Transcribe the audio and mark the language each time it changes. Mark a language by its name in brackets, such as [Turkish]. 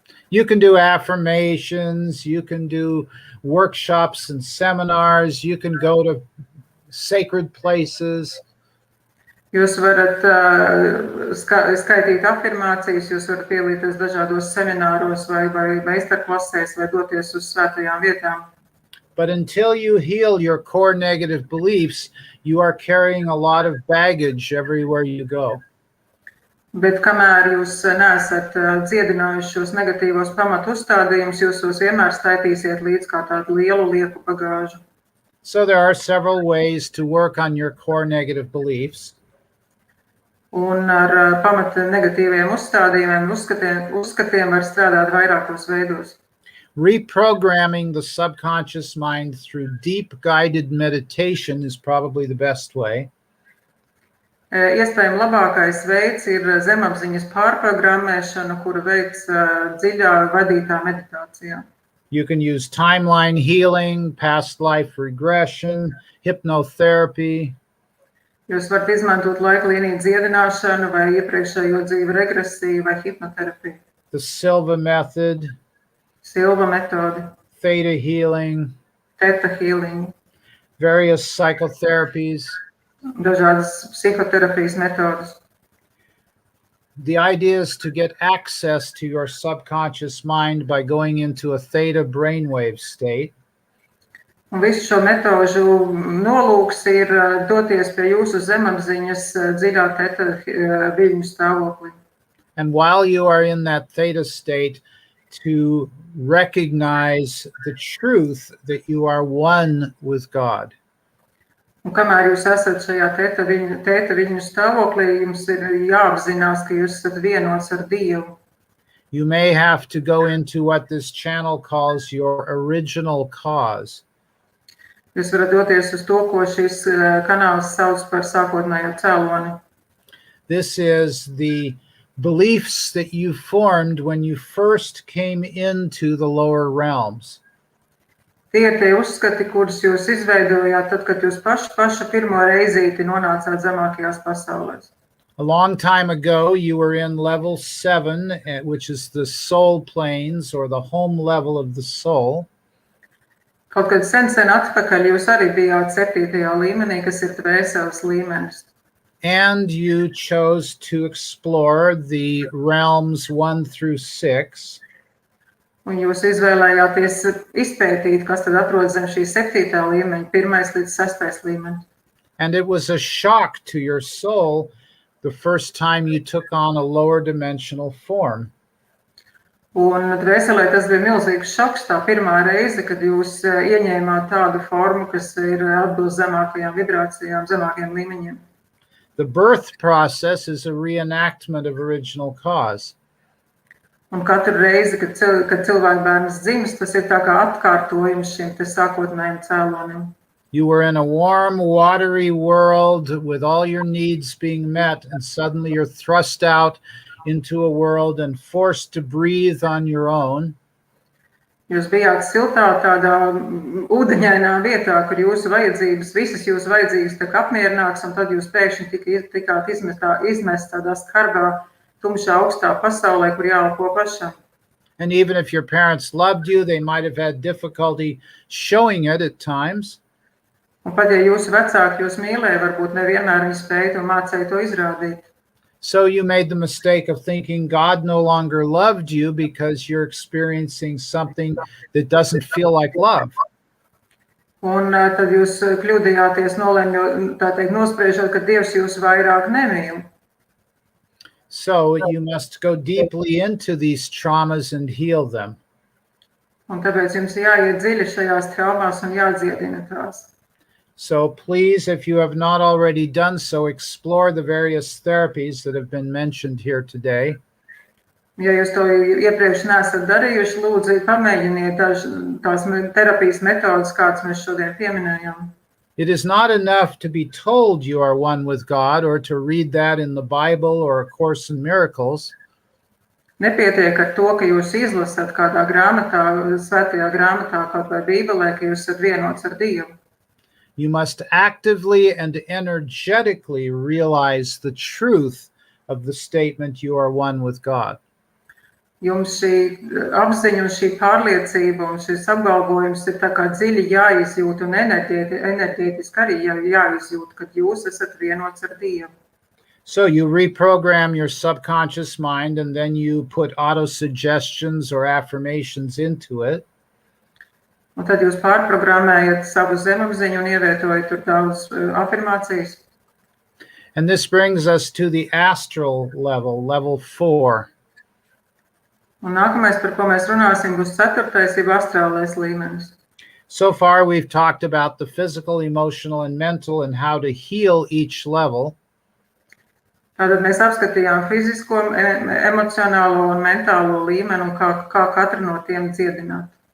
[English] You can do affirmations, you can do workshops and seminars, you can go to sacred places. [Latvian] Jūs varat skaitīt afirmācijas, jūs varat pielīties dažādos semināros vai meistarklasēs vai doties uz svētajām vietām. [English] But until you heal your core negative beliefs, you are carrying a lot of baggage everywhere you go. [Latvian] Bet kamēr jūs neesat dziedinājuši šos negatīvos pamatu uzstādījumus, jūs vienmēr staitīsiet līdz kā tādu lielu lieku bagāžu. [English] So there are several ways to work on your core negative beliefs. [Latvian] Un ar pamata negatīviem uzstādījumiem, uzskatiem var strādāt vairākos veidos. [English] Reprogramming the subconscious mind through deep guided meditation is probably the best way. [Latvian] Iespējams labākais veids ir zemapziņas pārprogrammēšana, kuru veids dziļā vadītā meditācijā. [English] You can use timeline healing, past life regression, hypnotherapy. [Latvian] Jūs varat izmantot laiklīniju dziedināšanu vai iepriekšējo dzīvi regresiju vai hipnoterapiju. [English] The Silva method. [Latvian] Silva metodi. [English] Theta healing. Theta healing. Various psychotherapies. [Latvian] Dažādas psihoterapijas metodas. [English] The idea is to get access to your subconscious mind by going into a theta brainwave state. [Latvian] Un visu šo metožu nolūks ir doties pie jūsu zemapziņas dziļā theta viļņu stāvoklī. [English] And while you are in that theta state, to recognize the truth that you are one with God. [Latvian] Un kamēr jūs esat šajā tēta viņu stāvoklī, jums ir jāapzinās, ka jūs esat vienots ar Dievu. [English] You may have to go into what this channel calls your original cause. [Latvian] Jūs varat doties uz to, ko šis kanāls sauc par sākotnējo cēloni. [English] This is the beliefs that you formed when you first came into the lower realms. [Latvian] Tie ir tie uzskati, kurus jūs izveidojāt, tad, kad jūs paša pirmo reizīti nonācāt zemākajās pasaulēs. [English] A long time ago, you were in level 7, which is the soul planes or the home level of the soul. [Latvian] Kaut kad sen atpakaļ jūs arī bijāt 7. līmenī, kas ir dvēseles līmenis. [English] And you chose to explore the realms 1 through 6. [Latvian] Un jūs izvēlējāties izpētīt, kas tad atrodas zem šī 7. līmeņa, 1. līdz 6. līmenis. [English] And it was a shock to your soul the first time you took on a lower dimensional form. [Latvian] Un dvēselē tas bija milzīgs šoks tā pirmā reize, kad jūs ieņēmāt tādu formu, kas ir atbilst zemākajām vibrācijām, zemākajiem līmeņiem. [English] The birth process is a reenactment of original cause. [Latvian] Un katru reizi, kad cilvēku bērns dzimst, tas ir tā kā atkārtojums šim te sākotnējiem cēlonim. [English] You were in a warm, watery world with all your needs being met, and suddenly you're thrust out into a world and forced to breathe on your own. [Latvian] Jūs bijāt siltā tādā ūdeņainā vietā, kur visas jūsu vajadzības tika apmierināts, un tad jūs pēkšņi tikāt izmest tādā skarbā, tumšā, augstā pasaulē, kur jāelpo pašam. [English] And even if your parents loved you, they might have had difficulty showing it at times. [Latvian] Un pat ja jūsu vecāki jūs mīlēja, varbūt nevienmēr viņi spēja un mācēja to izrādīt. [English] So you made the mistake of thinking God no longer loved you because you're experiencing something that doesn't feel like love. [Latvian] Un tad jūs kļūdījāties nospriežot, ka Dievs jūs vairāk nemīl. [English] So you must go deeply into these traumas and heal them. [Latvian] Un tāpēc jums jāiet dziļi šajās traumās un jādziedina tās. [English] So please, if you have not already done so, explore the various therapies that have been mentioned here today. [Latvian] Ja jūs to iepriekš neesat darījuši, lūdzu, pamēģiniet tās terapijas metodas, kādas mēs šodien pieminējām. [English] It is not enough to be told you are one with God or to read that in the Bible or A Course in Miracles. [Latvian] Nepietiek ar to, ka jūs izlasat kādā grāmatā, svētajā grāmatā, kaut vai Bībelē, ka jūs esat vienots ar Dievu. [English] You must actively and energetically realize the truth of the statement you are one with God. [Latvian] Jums šī apziņa un šī pārliecība un šis apgalvojums ir tā kā dziļi jāizjūt un enerģētiski arī jāizjūt, kad jūs esat vienots ar Dievu. [English] So you reprogram your subconscious mind and then you put auto-suggestions or affirmations into it. [Latvian] Un tad jūs pārprogrammējat savu zemapziņu un ievietojat tur daudz afirmācijas. [English] And this brings us to the astral level, level 4. [Latvian] Un nākamais, par ko mēs runāsim, būs 4. jeb astrālais līmenis. [English] So far we've talked about the physical, emotional, and mental and how to heal each level. [Latvian] Tātad mēs apskatījām fizisko, emocionālo un mentālo līmeni un kā katru no tiem dziedināt.